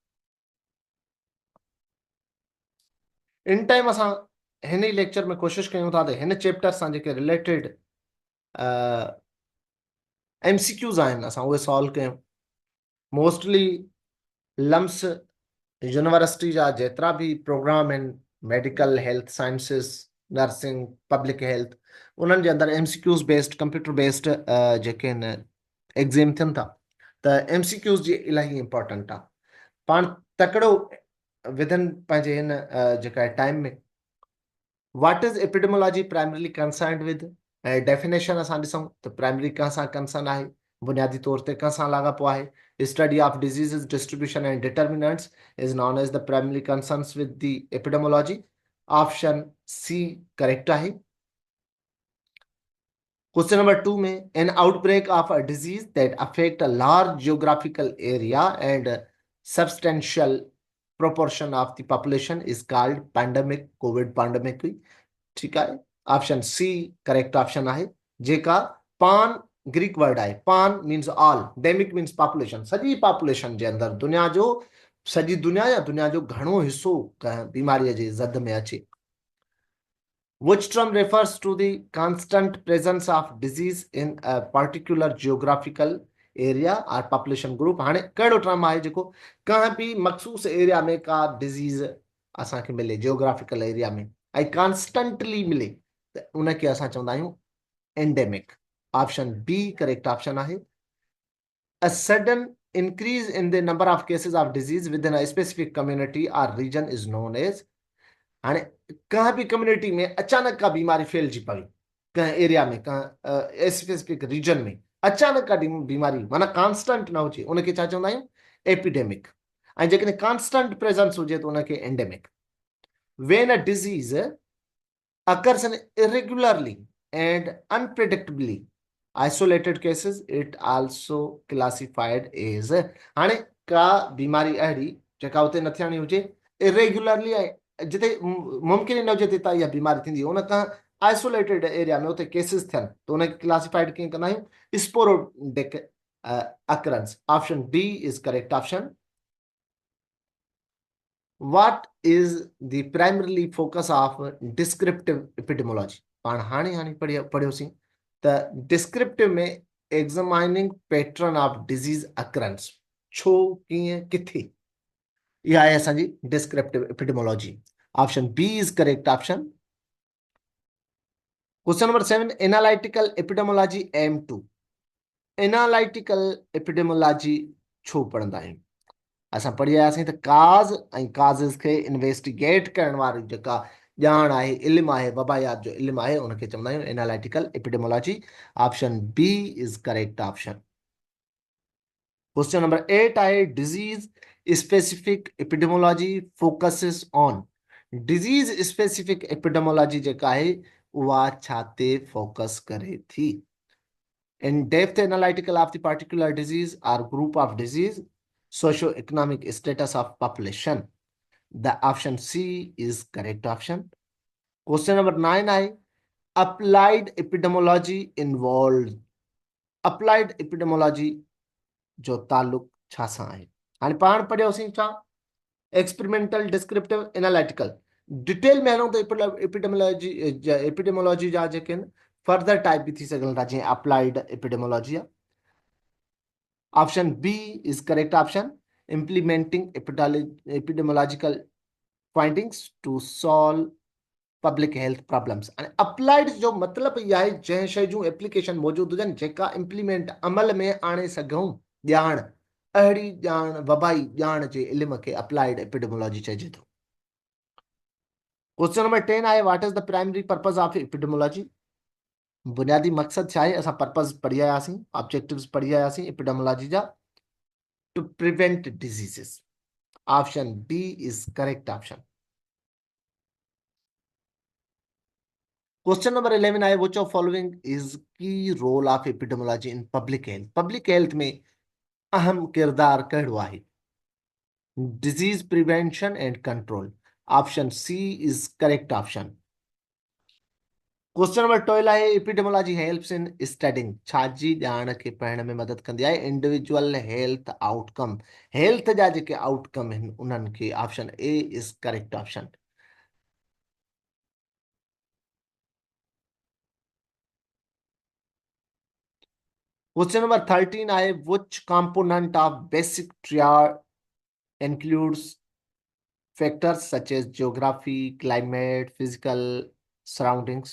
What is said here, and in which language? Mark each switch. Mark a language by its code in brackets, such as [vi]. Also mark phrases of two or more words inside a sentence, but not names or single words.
[en] in time [sd] असां हिन ई लेक्चर में कोशिशि कयूं था त हिन चैप्टर सां जेके रिलेटेड MCQs आहिनि असां उहे सॉल्व कयूं। मोस्टली लम्स यूनिवर्सिटी जा जेतिरा भी प्रोग्राम आहिनि [en] medical health sciences nursing public health [sd] उन्हनि जे अंदरि [en] MCQs based computer based [sd] जेके आहिनि एग्ज़ाम थियनि था त MCQs जी इलाही इम्पोर्टेंट आहे। पाण तकिड़ो विधन पंहिंजे हिन जेका टाइम में [en] what is epidemiology primarily concerned with [sd] ऐं डेफिनेशन असां ॾिसूं त प्राइमरी कंहिंसां कंसर्न आहे, बुनियादी तौर ते कंहिंसां लाॻापो आहे। [en] study of diseases distribution and determinants is known as the primary concerns with the epidemiology. option C correct आहे। question number 2 में an outbreak of a disease that affect a large geographical area and substantial proportion of the population is called pandemic, covid pandemic हुई। [hi] ठीक है, [en] option C correct option [sd] आहे। जेका पान [en] Greek word [sd] आहे, [en] pan means all, demic means population, [sd] सॼी पॉपुलेशन जे अंदरि दुनिया जो सॼी दुनिया या दुनिया जो घणो हिस्सो बीमारीअ जे ज़द में अचे। [en] Which term refers to the constant presence of disease in a particular geographical area or population group? [sd] हाणे कहिड़ो टर्म आहे जेको कंहिं बि मखसूस एरिया में का डिज़ीज़ असांखे मिले [en] geographical area [sd] में ऐं कॉन्स्टेंटली मिले त उनखे असां चवंदा आहियूं एंडेमिक। [en] option B correct option [sd] आहे। [en] A sudden increase in the number of cases of disease within a specific community or region is known as। [sd] हाणे कंहिं बि कम्युनिटी में अचानक का बीमारी फैलिजी पवे, कंहिं एरिया में कंहिं [en] specific region [sd] में अचानक का बीमारी माना कांस्टेंट न हुजे उनखे छा चवंदा आहियूं एपिडेमिक। ऐं जेकॾहिं कांस्टेंट प्रेजेंस हुजे त उनखे एंडेमिक। [en] When a disease occurs in irregularly and unpredictably isolated cases, it also classified as। [sd] हाणे का बीमारी अहिड़ी जेका उते न थियणी हुजे, इरेग्युलरली जिते मुमकिन ई न हुजे तितां इहा बीमारी थींदी, उन खां [en] isolated area [sd] में उते केसिस थियनि त उनखे क्लासिफाइड कीअं कंदा आहियूं [en] sporadic occurrence. option D is correct option. What is the primarily focus of descriptive epidemiology? [sd] पाण हाणे हाणे पढ़ियोसीं त डिस्क्रिप्टिव में [en] examining pattern of disease occurrence, [sd] छो कीअं किथे, इहा आहे असांजी [en] descriptive epidemiology. option B is correct option. Question number 7 analytical epidemiology aims to. analytical epidemiology [sd] छो पढ़ंदा आहियूं? असां पढ़ी आयासीं त काज़ ऐं काज़िस खे इन्वेस्टिगेट करण वारी जेका ॼाण आहे इल्मु आहे वबायात जो इल्मु आहे उनखे चवंदा आहियूं [en] analytical epidemiology. option B is correct option. Question number 8 आहे disease specific epidemiology focuses on. disease specific epidemiology [sd] जेका आहे उहा छा ते फोकस करे थी? [en] In depth analytical of the particular disease or group of disease, socio-economic status of population. The option C is correct option. Question number 9 I applied epidemiology involved। applied epidemiology [sd] जो ताल्लुक छा सां आहे? हाणे पाण पढ़ियोसीं छा [en] experimental descriptive analytical. [sd] डिटेल में हलूं त एपिडेमोलॉजी जा जेके आहिनि [en] further type [sd] बि थी सघनि था जीअं [en] applied epidemiology [sd] आहे। [en] option B is correct option. implementing epidemiological findings to solve public health problems. [sd] अप्लाइड जो मतलब इहा आहे जंहिं शइ जूं एप्लीकेशन मौजूदु हुजनि जेका इम्प्लीमेंट अमल में आणे सघूं ॼाण, अहिड़ी ॼाण वबाई ॼाण जे इल्म खे [en] applied epidemiology [sd] चइजे थो। [en] question number 10 आहे what is the primary purpose of epidemiology. [sd] बुनियादी मकसद छा आहे? असां पर्पस पढ़ी आयासीं, ऑब्जेक्टिव्स पढ़ी आयासीं एपिडेमोलॉजी जा। [en] to prevent diseases. option D is correct option. question number 11 आहे which of following is key role of epidemiology in public health. public health [sd] में अहम किरदार कहिड़ो आहे? [en] disease prevention and control. option C is correct option. question number 12 आहे epidemiology helps in studying. [sd] छाजी ॼाण खे पढ़ण में मदद कंदी आहे? [en] individual health outcome. [sd] हेल्थ जा जेके आउटकम आहिनि उन्हनि खे। [en] option A is correct option. Question number 13 आहे which component of basic triad includes factors such as geography, climate, physical surroundings।